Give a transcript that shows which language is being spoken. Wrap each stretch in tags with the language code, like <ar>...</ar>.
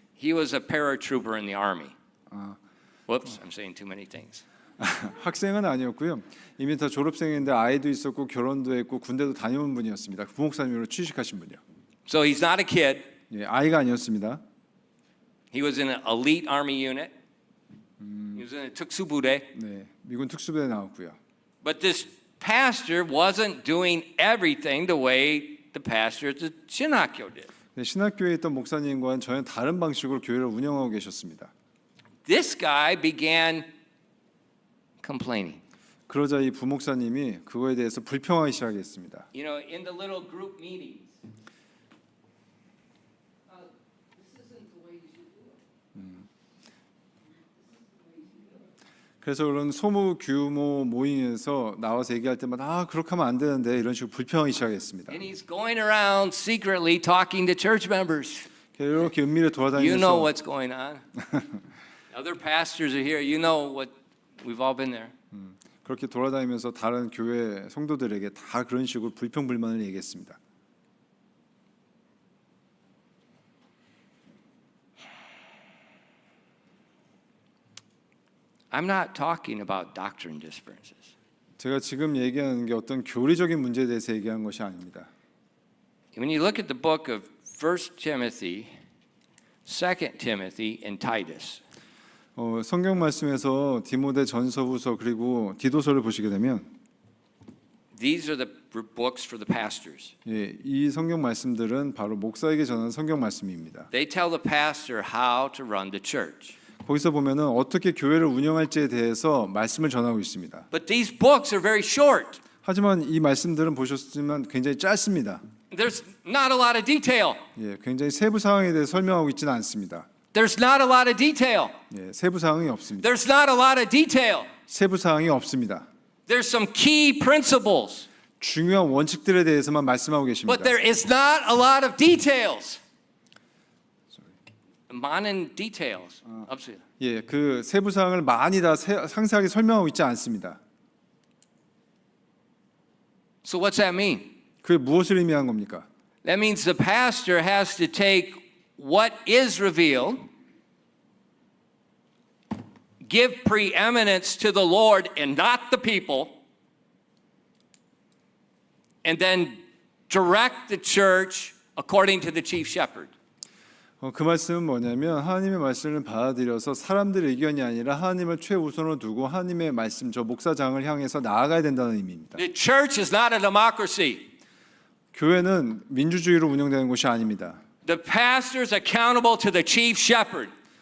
<en>He was a paratrooper in the army. Whoops, I'm saying too many things.</en> <ko>학생은 아니었고요. 이미 다 졸업생인데 아이도 있었고 결혼도 했고 군대도 다녀온 분이었습니다. 부목사님으로 취직하신 분이요.</ko> <en>So he's not a kid.</en> <ko>예, 아이가 아니었습니다.</ko> <en>He was in an elite army unit. He was in a 특수부대.</en> <ko>네, 미군 특수부대에 나왔고요.</ko> <en>But this pastor wasn't doing everything the way the pastor at the 신학교 did.</en> <ko>네, 신학교에 있던 목사님과는 전혀 다른 방식으로 교회를 운영하고 계셨습니다.</ko> <en>This guy began complaining.</en> <ko>그러자 이 부목사님이 그거에 대해서 불평하기 시작했습니다.</ko> <en>You know, in the little group meetings.</en> <ko>그래서 그런 소규모 규모 모임에서 나와서 얘기할 때마다 그렇게 하면 안 되는데 이런 식으로 불평하기 시작했습니다.</ko> <en>And he's going around secretly talking to church members.</en> <ko>이렇게 은밀히</ko> <en>You know</en> <ko>돌아다니면서</ko> <en>what's going on. Other pastors are here. You know what we've all been there.</en> <ko>그렇게 돌아다니면서 다른 교회 성도들에게 다 그런 식으로 불평불만을 얘기했습니다.</ko> <en>I'm not talking about doctrine differences.</en> <ko>제가 지금 얘기하는 게 어떤 교리적인 문제에 대해서 얘기한 것이 아닙니다.</ko> <en>When you look at the book of 1 Timothy, 2 Timothy, and Titus,</en> <ko>성경 말씀에서 디모데 전서후서 그리고 디도서를 보시게 되면</ko> <en>these are the books for the pastors.</en> <ko>예, 이 성경 말씀들은 바로 목사에게 전하는 성경 말씀입니다.</ko> <en>They tell the pastor how to run the church.</en> <ko>거기서 보면은 어떻게 교회를 운영할지에 대해서 말씀을 전하고 있습니다.</ko> <en>But these books are very short.</en> <ko>하지만 이 말씀들은 보셨지만 굉장히 짧습니다.</ko> <en>There's not a lot of detail.</en> <ko>예, 굉장히 세부 사항에 대해 설명하고 있지는 않습니다.</ko> <en>There's not a lot of detail.</en> <ko>예, 세부 사항이 없습니다.</ko> <en>There's not a lot of detail.</en> <ko>세부 사항이 없습니다.</ko> <en>There's some key principles,</en> <ko>중요한 원칙들에 대해서만 말씀하고 계십니다.</ko> <en>but there is not a lot of details.</en> <ko>많은 details. 없어요. 예, 그 세부 사항을 많이 다 상세하게 설명하고 있지 않습니다.</ko> <en>So what's that mean?</en> <ko>그게 무엇을 의미한 겁니까?</ko> <en>That means the pastor has to take what is revealed, give preeminence to the Lord and not the people, and then direct the church according to the chief shepherd.</en> <ko>그 말씀은 뭐냐면 하나님의 말씀을 받아들여서 사람들의 의견이 아니라 하나님을 최우선으로 두고 하나님의 말씀, 저 목사장을 향해서 나아가야 된다는 의미입니다.</ko> <en>The church is not a democracy.</en> <ko>교회는 민주주의로 운영되는 곳이 아닙니다.</ko> <en>The pastor is accountable to the chief shepherd.</en>